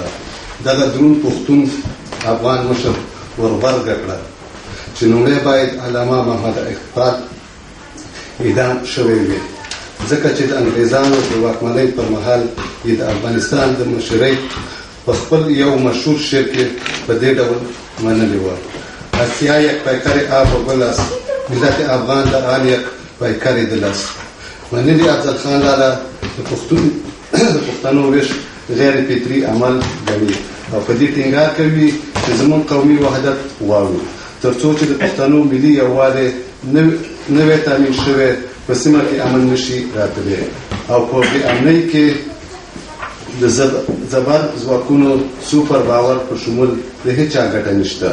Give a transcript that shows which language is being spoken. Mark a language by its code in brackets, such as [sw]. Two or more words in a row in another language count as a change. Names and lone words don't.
[ps] دغه دروند پښتون افغان مشر ورغبرګه کړه چې لومړی باید علامه محمد اقبال اعدام شوی وي ځکه چې د انګریزانو د واکمنۍ پر مهال یې د افغانستان د مشرۍ په خپل یو مشهور شعر کې په دې ډول منلې وه: [fa] اسیا یک پیکر آب و گل است، ملت افغان در آن یک پیکر دل است. [ps] منلي افضل خان لالا د پښتنو ویش غیر فطري عمل ګڼي او په دې ټینګار کوي چې زموږ قومي وحدت غواړو تر څو چې د پښتنو ملي یووالی نوی تامین شوی په سیمه کې امن نشي راتلی او په بې امنۍ کې د زبر ځواکونو [en] super power [ps] په شمول د هیچا ګټه نشته.